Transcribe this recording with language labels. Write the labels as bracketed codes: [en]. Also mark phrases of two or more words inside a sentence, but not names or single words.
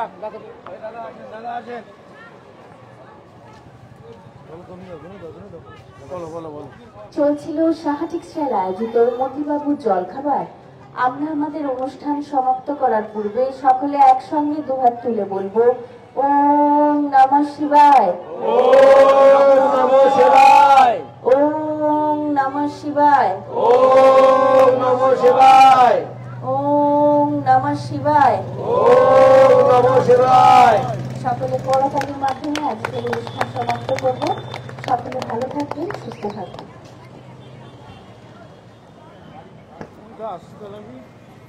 [bn] চলছিল সাংঘাতিক স্টাইল আয়োজিত মতিবাবুর জলখাবার। আমরা আমাদের অনুষ্ঠান সমাপ্ত করার পূর্বে সকলে একসঙ্গে দুহাত তুলে বলবো [sa] ওম নমঃ শিবায়, ওম নমঃ শিবায়, ওম নমঃ শিবায়, ওম নমঃ শিবায়, ওম নমঃ শিবায়, ওম নমঃ শিবায়। [bn] সকলে করতালির মাধ্যমে আজকের অনুষ্ঠান সমাপ্ত করব। সকলে ভালো থাকবেন, সুস্থ থাকবেন।